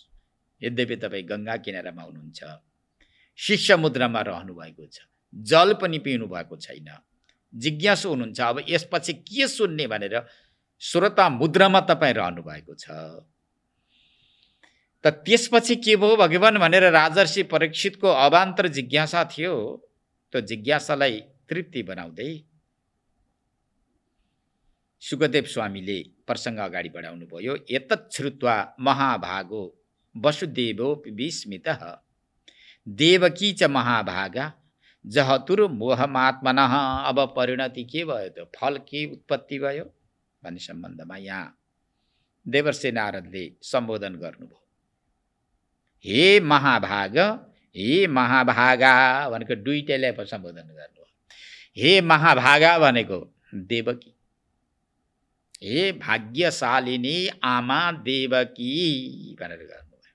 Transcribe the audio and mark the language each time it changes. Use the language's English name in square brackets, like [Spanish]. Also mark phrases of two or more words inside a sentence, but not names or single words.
[Nepali] यद्यपि तपाई गंगा किनारामा हुनुहुन्छ, शिष्य मुद्रामा रहनु भएको छ, जल पनि पिउनु भएको छैन, जिज्ञासु हुनुहुन्छ, अब यसपछि के सुन्ने भनेर श्रोता मुद्रामा तपाई रहनु भएको छ। त त्यसपछि के भयो भगवान भनेर राजर्षि परीक्षितको अवान्तर जिज्ञासा थियो। त्यो जिज्ञासालाई तृप्ति बनाउँदै सुखदेव स्वामीले प्रसंग अगाडि बढाउनु भयो। [Sanskrit] एतत् श्रुत्वा महाभागो वसुदेवो विस्मितः देवकी च महाभागा जहतुर मोहमात्मनः। [Nepali] अब परिणति के भयो त, फल के उत्पत्ति भयो भन्ने सम्बन्धमा यहाँ देवर्षि नारदले सम्बोधन गर्नुभयो। हे महाभाग, हे महाभागा भनेको दुईटैलाई सम्बोधन गर्नुभयो। हे महाभागा भनेको देवकी, हे भाग्यशालिनी आमा देवकी भनेर गर्नुभयो।